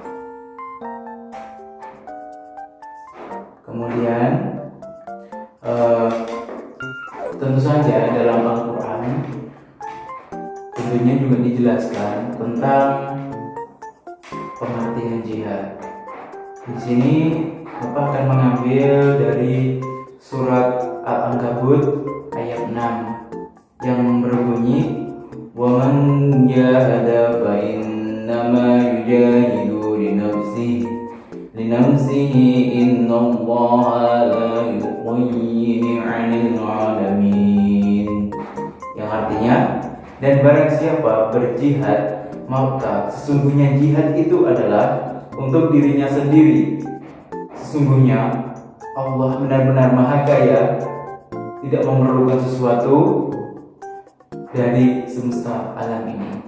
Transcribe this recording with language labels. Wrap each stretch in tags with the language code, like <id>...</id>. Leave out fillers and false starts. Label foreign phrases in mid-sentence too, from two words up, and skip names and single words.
<id>Kemudian tentu saja dalam Al-Quran tentunya juga dijelaskan tentang pengertian jihad. Di sini Bapak akan mengambil dari surat Al-Ankabut ayat 6 yang berbunyi,</id> <ar>"ومن جاهد فإنما يجاهد لنفسه إن الله لا يغير عن العالمين."</ar> <id>Yang artinya, dan barang siapa berjihad, maka sesungguhnya jihad itu adalah untuk dirinya sendiri. Sesungguhnya Allah benar-benar Maha Kaya, tidak memerlukan sesuatu dari semesta alam ini.</id>